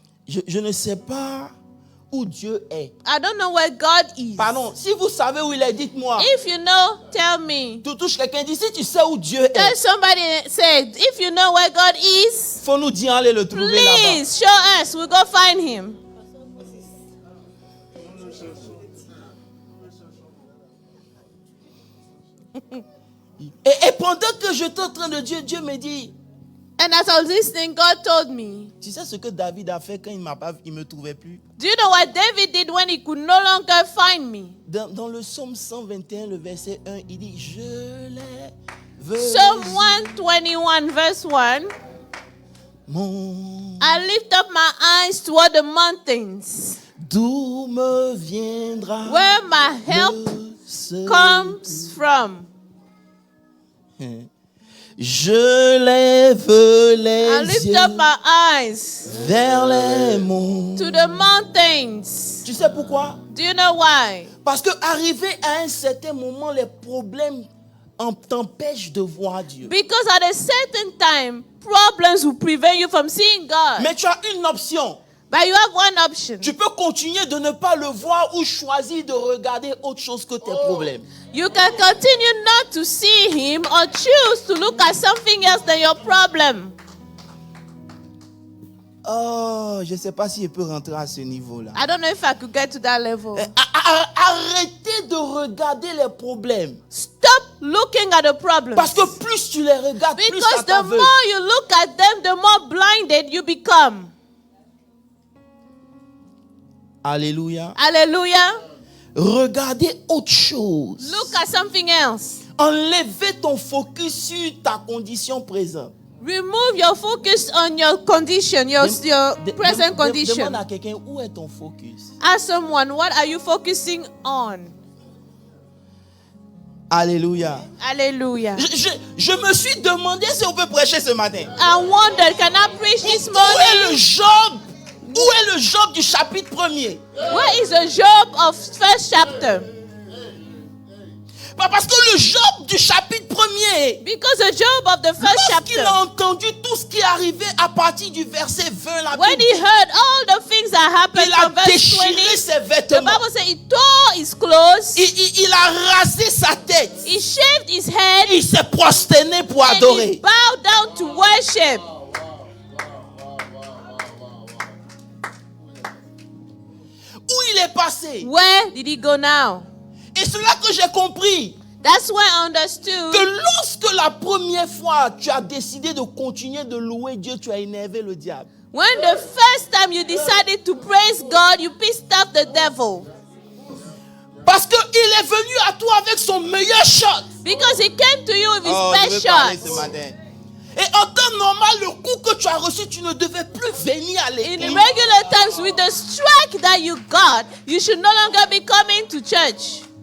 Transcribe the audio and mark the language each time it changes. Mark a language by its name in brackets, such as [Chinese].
[French] Je ne sais pas où Dieu est. [English] I don't know where God is. [French] Pardon, si vous savez où il est, dites-moi. [English] If you know, tell me. [French] Tu touches quelqu'un, dis si tu sais où Dieu [English] Tell [French] est. [English] somebody, say, if you know where God is, [French] Faut nous dire, allez le trouver là-bas. [English] please show us. We'll go find him. [French] Et pendant que j'étais en train de dire, Dieu me dit, [English] And as I was listening, God told me, [French] tu sais ce que David a fait quand il me trouvait plus? [English] do you know what David did when he could no longer find me? [French] Dans le psaume 121, le verset 1, il dit, je lève [English] Psalm 121 verse 1, [French] mon... [English] I lift up my eyes toward the mountains, [French] D'où me viendra [English] where my help [French] le secours? [English] comes from. [French] Je lève [English] I [French] les [English] lift [French] yeux [English] up my eyes [French] vers les monts. [English] to the mountains. [French] Tu sais pourquoi? [English] Do you know why? [French] Parce que arrivé à un certain moment, les problèmes t'empêchent de voir Dieu. [English] Because at a certain time, problems will prevent you from seeing God. [French] Mais tu as une option. [English] But you have one option. [French] Tu peux continuer de ne pas le voir ou choisir de regarder autre chose que tes problèmes. [English] You can continue not to see him or choose to look at something else than your problem. [French] Oh, je ne sais pas si je peux rentrer à ce niveau-là. [English] I don't know if I could get to that level. [French] Arrêtez de regarder les problèmes. [English] Stop looking at the problems. [French] Parce que plus tu les regardes, plus [English] Because [French] ça [English] the [French] t'aveugle. [English] more you look at them, the more blinded you become. [French] Alléluia. [English] Hallelujah. [French] Regardez autre chose. [English] Look at something else. [French] Enlevez ton focus sur ta condition présente. [English] Remove your focus on your condition, your present condition. [French] Demande à quelqu'un, où est ton focus? [English] Ask someone, what are you focusing on? [French] Alléluia. [English] Hallelujah. [French] Je me suis demandé si on peut prêcher ce matin. [English] I wondered, can I preach this [French] Où est le [English] morning? [French] Job? Où est le Job du chapitre 1er? [English] Where is the Job of first chapter? [French] Parce que le Job du chapitre 1er, [English] Because the Job of the first [French] lorsqu'il [English] chapter, [French] a entendu tout ce qui est arrivé à partir du verset 20, la [English] when [French] Bible [English] he heard all the things that happened [French] il a [English] from verse [French] déchiré [English] 20, [French] ses [English] the [French] vêtements. [English] Bible says he tore his clothes, [French] Il a rasé sa tête. [English] he shaved his head, [French] Il s'est prosterné pour [English] and he [French] adorer. [English] bowed down to worship. [French] Où il est passé? [English] Where did he go now? [French] Et c'est là que j'ai compris [English] That's when I understood [French] que lorsque la première fois tu as décidé de continuer de louer Dieu, tu as énervé le diable. [English] when the first time you decided to praise God, you pissed off the devil. [French] Parce qu'il est venu à toi avec son meilleur shot. [English] Because he came to you with his [French] je [English] best [French] veux parler ce [English] shots. [French] matin. Et en temps normal, le coup que tu as reçu, tu ne devais plus venir à [English] In [French] l'église. [English] regular times, with the strike that you got, you should no longer be coming to church.